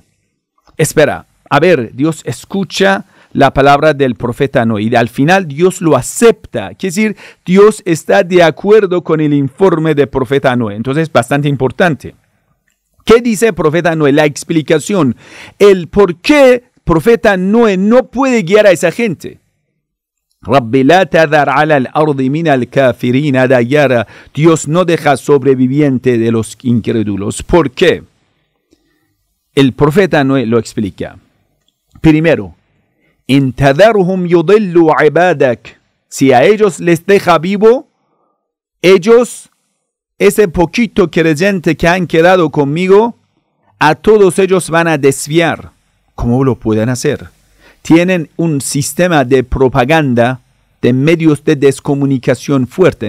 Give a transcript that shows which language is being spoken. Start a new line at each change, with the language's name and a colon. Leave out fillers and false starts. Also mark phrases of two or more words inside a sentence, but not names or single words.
Spanish: Espera, a ver, Dios escucha la palabra del profeta Noé y al final Dios lo acepta. Quiere decir, Dios está de acuerdo con el informe del profeta Noé. Entonces, es bastante importante. ¿Qué dice el profeta Noé? La explicación, el por qué profeta Noé no puede guiar a esa gente.
Arabic: رب لا تذر على الأرض من الكافرين ديارا.
Spanish: Dios no deja sobreviviente de los incrédulos. ¿Por qué? El profeta Noé lo explica. Primero,
Arabic: إن تذرهم يضلوا عبادك.
Spanish: Si a ellos les deja vivo, ellos, ese poquito creyente que han quedado conmigo, a todos ellos van a desviar. ¿Cómo lo pueden hacer? Tienen un sistema de propaganda, de medios de descomunicación fuerte.